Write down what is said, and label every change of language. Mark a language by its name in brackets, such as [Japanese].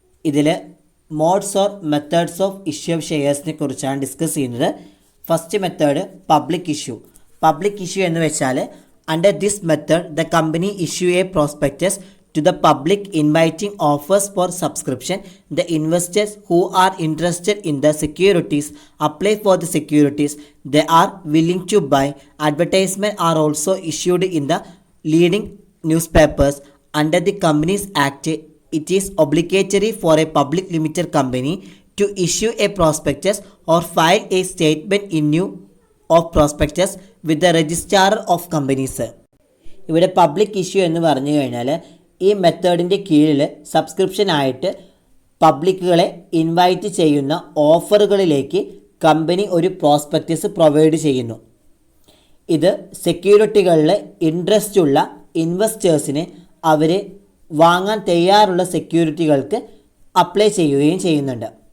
[Malayalam] ഇതിൽ [English] modes or methods of issue of [Malayalam] ഷെയർസിനെ കുറിച്ചാണ് discuss ചെയ്യുന്നത്. [English] First method public issue. Public issue [Malayalam] എന്ന് വെച്ചാൽ [English] Under this method the company issue a prospectus to the public inviting offers for subscription. The investors who are interested in the securities apply for the securities they are willing to buy. Advertisements are also issued in the leading newspapers. Under the Companies Act, it is obligatory for a public limited company to issue a prospectus or file a statement in lieu of prospectus with the registrar of companies. [Malayalam] ഇവിടെ public issue എന്ന് പറഞ്ഞു കഴിഞ്ഞാൽ ഈ മെത്തേഡിൻ്റെ കീഴിൽ സബ്സ്ക്രിപ്ഷനായിട്ട് പബ്ലിക്കുകളെ invite ചെയ്യുന്ന ഓഫറുകളിലേക്ക് company ഒരു prospectus provide ചെയ്യുന്നു. ഇത് സെക്യൂരിറ്റികളിൽ ഇൻട്രസ്റ്റ് ഉള്ള ഇൻവെസ്റ്റേഴ്സിന് അവർ വാങ്ങാൻ തയ്യാറുള്ള സെക്യൂരിറ്റികൾക്ക് അപ്ലൈ ചെയ്യുകയും ചെയ്യുന്നുണ്ട്.